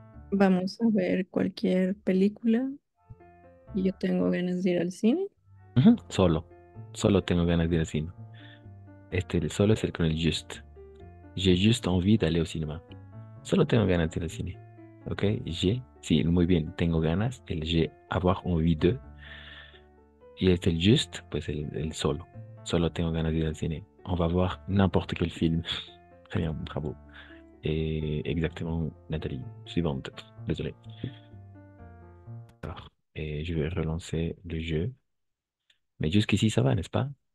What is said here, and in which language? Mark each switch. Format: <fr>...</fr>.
<es>Vamos a ver cualquier película y yo tengo ganas de ir al cine. Solo. Solo tengo ganas de ir al cine. El solo es el con el just.</es> <fr>J'ai juste envie d'aller au cinéma.</fr> <es>Solo tengo ganas de ir al cine. ¿Ok? Sí, muy bien. Tengo ganas. El</es> <fr>j'ai, avoir envie de.</fr> <es>Y el just, pues el solo. Solo tengo ganas de ir al cine.</es> <fr>On va voir n'importe quel film. Très bien, bravo. Et exactement, Nathalie. Suivante. Désolé. Alors, et je vais relancer le jeu. Mais jusqu'ici, ça va, n'est-ce pas?</fr>